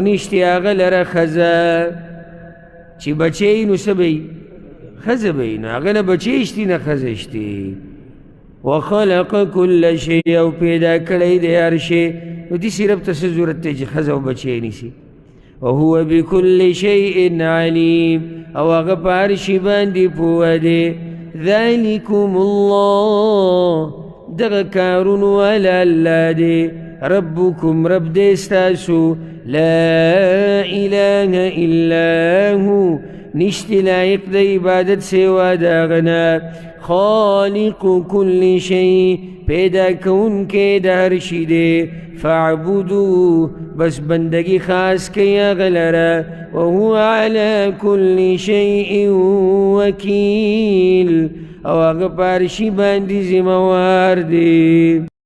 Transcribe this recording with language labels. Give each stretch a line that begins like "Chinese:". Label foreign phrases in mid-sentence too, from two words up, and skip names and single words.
Pashto: نشتې هغه لره ښځه چې بچی نو څه به ښځه به وي نو هغه نه بچی شتي نه ښځه شتي
Arabic: وخلق کل شی
Pashto: او پیدا کړی دی هر شی نو داسې رب ته څه ضرورت دی چې ښځه او بچی نیسي
Arabic: وهو بكل شیء علیم
Pashto: او هغه په هر شي باندې پوه دی
Arabic: ذلکم الله
Pashto: دغه کارونه والا الله دی ربکم رب دی ستاسو
Arabic: لا اله الا هو
Pashto: نشتی لایق د عبادت سوا د هغه نه
Arabic: خالق کل شی
Pashto: پیدا کوونکی د هر شي دی فاعبدوه بس بندگی خاص کئی هغه لره
Arabic: وهو على كل شیء وکیل
Pashto: او هغه په هر شي باندې ذمہوار دی